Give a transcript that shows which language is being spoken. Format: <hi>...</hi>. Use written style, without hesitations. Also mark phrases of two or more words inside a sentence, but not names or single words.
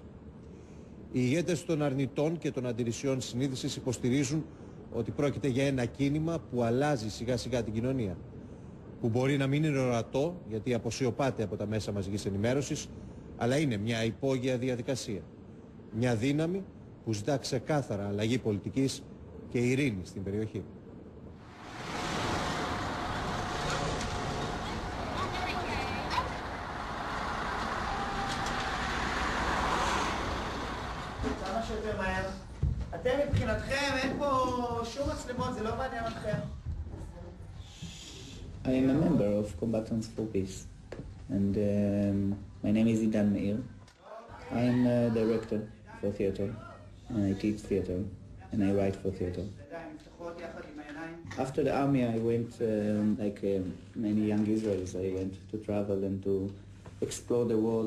<el>Οι ηγέτες των αρνητών και των αντιρρησιών συνείδησης υποστηρίζουν ότι πρόκειται για ένα κίνημα που αλλάζει σιγά σιγά την κοινωνία, που μπορεί να μην είναι ορατό γιατί αποσιωπάται από τα μέσα μαζικής ενημέρωσης, αλλά είναι μια υπόγεια διαδικασία. Μια δύναμη που ζητά ξεκάθαρα αλλαγή πολιτικής και ειρήνη στην περιοχή.</el> <he>אתם מבחינתכם אין פה שום מצלמות, זה לא מעניין אתכם.</he> <en>I am a member of Combatants for Peace, and my name is Idan Meir. I am a director for theater, and I teach theater, and I write for theater. After the army, I went, like many young Israelis, I went to travel and to explore the world.</en>